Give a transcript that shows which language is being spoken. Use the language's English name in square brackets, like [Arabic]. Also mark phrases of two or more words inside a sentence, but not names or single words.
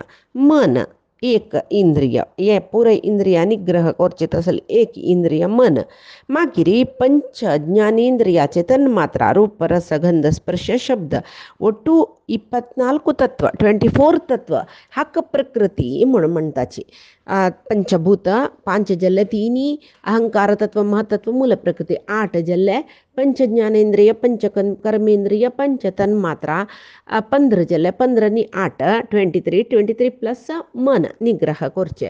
[Konkani] मन एक इंद्रिय, हे पुरे इंद्रिया निग्रह करचेत असेल एक इंद्रिय मन. मागिरी पंच ಜ್ಞಾನೇಂದ್ರಿಯಾಚೆ ತನ್ಮಾತ್ರ ರೂಪ ರಸ ಗಂಧ ಸ್ಪರ್ಶ ಶಬ್ದ ಒಟ್ಟು 24 तत्व 24 तत्व हक्क प्रकृती म्हणून म्हणताची. पंचभूत 5 जल्ले तिनी, अहंकार तत्व, महतत्व, मूल प्रकृती 8 जल्ले, पंच ज्ञानेंद्रिय, पंच कर्मेंद्रिय, पंच तन्मात्रा 15 जल्ले, 15 नी 8 23 प्लस मन निग्रह करचे.